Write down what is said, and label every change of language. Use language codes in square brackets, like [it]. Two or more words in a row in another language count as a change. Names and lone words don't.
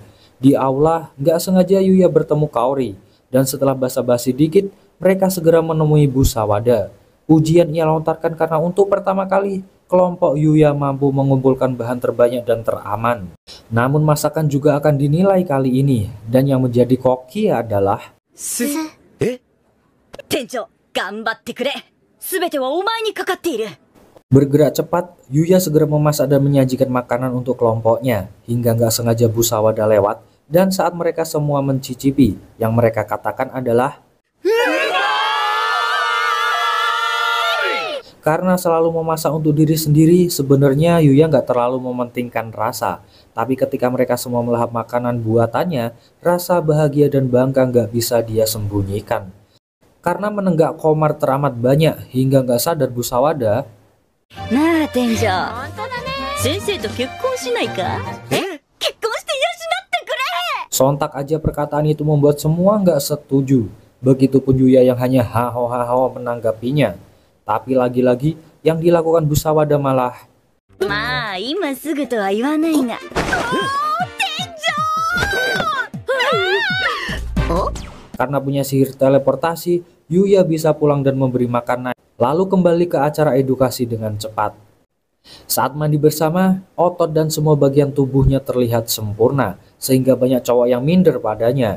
[id] Di aula, nggak sengaja Yuya bertemu Kaori. Dan setelah basa-basi dikit, mereka segera menemui Bu Sawada. Ujian ia lontarkan karena untuk pertama kali, kelompok Yuya mampu mengumpulkan bahan terbanyak dan teraman. Namun masakan juga akan dinilai kali ini. Dan yang menjadi koki adalah... [ja] 店長、頑張ってくれ。すべてはお前にかかっている。 [id] Bergerak cepat, Yuya segera memasak dan menyajikan makanan untuk kelompoknya. Hingga nggak sengaja Bu Sawada lewat. Dan saat mereka semua mencicipi, yang mereka katakan adalah... Karena selalu memasak untuk diri sendiri, sebenarnya Yuya nggak terlalu mementingkan rasa. Tapi ketika mereka semua melahap makanan buatannya, rasa bahagia dan bangga nggak bisa dia sembunyikan. Karena menenggak komar teramat banyak, hingga nggak sadar Bu Sawada. [ja] なあ店長、先生と結婚しないか。結婚して養ってくれ。 [id] Sontak aja perkataan itu membuat semua nggak setuju. Begitupun Yuya yang hanya haho-haho menanggapinya. Tapi lagi-lagi yang dilakukan Bu Sawada malah... [ja] まあ今すぐとは言わないが。 [id] Karena punya sihir teleportasi, Yuya bisa pulang dan memberi makanan, lalu kembali ke acara edukasi dengan cepat. Saat mandi bersama, otot dan semua bagian tubuhnya terlihat sempurna, sehingga banyak cowok yang minder padanya.